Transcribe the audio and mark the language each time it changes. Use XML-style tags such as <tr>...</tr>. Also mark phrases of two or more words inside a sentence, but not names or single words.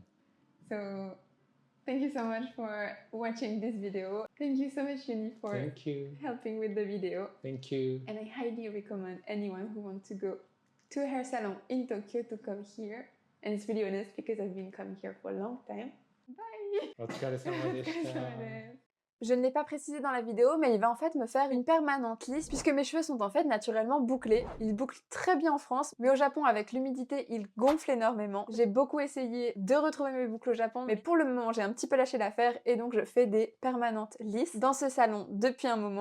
<en>So, thank you so much for watching this video. Thank you so much, Yuni, for Thank you. helping with the video. Thank you. And I highly recommend anyone who wants to go to a hair salon in Tokyo to come here. And it's really honest because I've been coming here for a long time. Bye.</en> <ja>お疲れ様でした。</ja> <fr>Je ne l'ai pas précisé dans la vidéo, mais il va en fait me faire une permanente lisse puisque mes cheveux sont en fait naturellement bouclés. Ils bouclent très bien en France, mais au Japon, avec l'humidité, ils gonflent énormément. J'ai beaucoup essayé de retrouver mes boucles au Japon, mais pour le moment, j'ai un petit peu lâché l'affaire et donc je fais des permanentes lisses dans ce salon depuis un moment.</fr>